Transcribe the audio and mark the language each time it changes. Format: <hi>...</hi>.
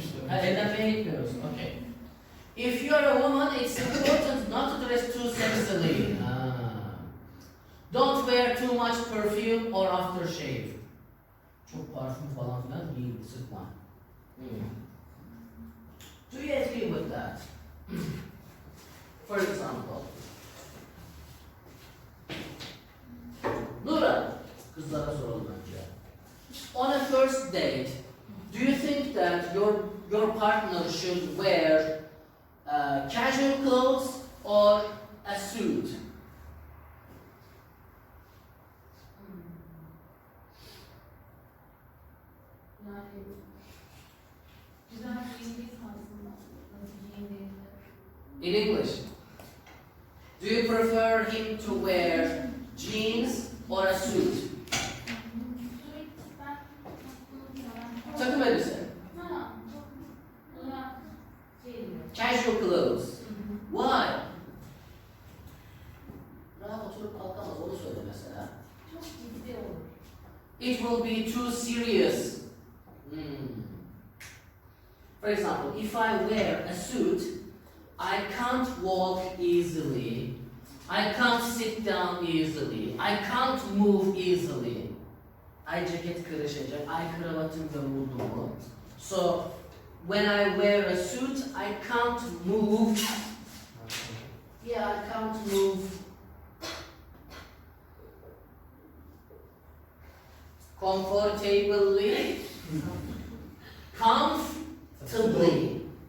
<tr>Evlenmeye gitmiyoruz.</tr> <en>Okay. If you are a woman, it's important not to dress too sexily. Don't wear too much perfume or aftershave.</en> <tr>Çok parfüm falan filan giyin, sıkma.</tr> <en>Do you agree with that? For example, Nura,</en> <tr>kızlara soralım önce.</tr> <en>On a first date, do you think that your partner should wear casual clothes or a suit?</en> <tr>Yani güzel giyindiği tarzında nasıl giyindiğinde.</tr> <en>In English, do you prefer him to wear jeans or a suit?</en> <tr>Takım elbise.</tr> <en>Casual clothes. Why?</en> <tr>Rahat oturup kalkamaz, onu söyle mesela. Çok ciddi olur.</tr> <en>It will be too serious. For example, if I wear a suit, I can't walk easily. I can't sit down easily. I can't move easily.</en> <tr>Ay ceket kırışacak, ay kravatım yamuldu mu?</tr> <en>So, when I wear a suit, I can't move. Yeah, I can't move. Comfortably. Comfortably.</en>